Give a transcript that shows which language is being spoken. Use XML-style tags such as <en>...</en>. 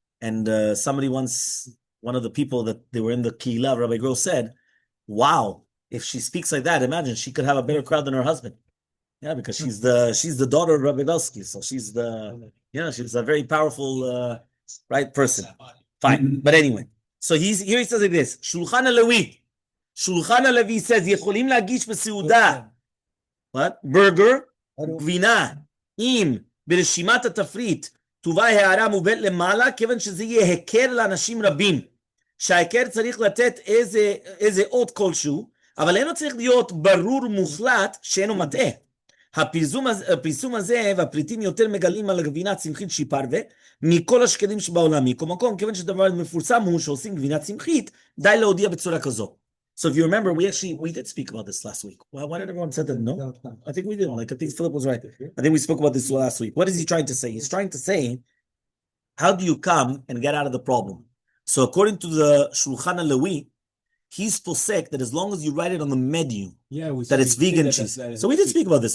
<en>And somebody once, one of the people that they were in the Kehillah, Rabbi Gross said, wow, if she speaks like that, imagine she could have a better crowd than her husband. Yeah, because she's the daughter of Rabbi Belsky. So she's she's a very powerful, right person. Fine. But anyway, so here he says like this, Shulchan HaLevi. Shulchan HaLevi says,</en> <he>יכולים להגיש בסעודה.</he> <en>What?</en> <he>Burger, גבינה, אם ברשימת התפריט תובא הערה מובאת למעלה, כיוון שזה יהיה היכר לאנשים רבים, שההיכר צריך לתת איזה אות כלשהו, אבל אינו צריך להיות ברור מוחלט שאינו מטעה. הפרסום הזה והפריטים יותר מגלים על הגבינה הצמחית שהיא פרווה, מכל השקלים שבעולם, מכל מקום, כיוון שדבר מפורסם הוא שעושים גבינה צמחית, די להודיע בצורה כזו.</he> <en>So if you remember, we did speak about this last week. Why did everyone say that? No? I think we did. I think Philip was right. I think we spoke about this last week. What is he trying to say? He's trying to say, how do you come and get out of the problem? So according to the Shulchan HaLevi, he's posek that as long as you write it on the menu, that it's vegan cheese. So we did speak about this.</en>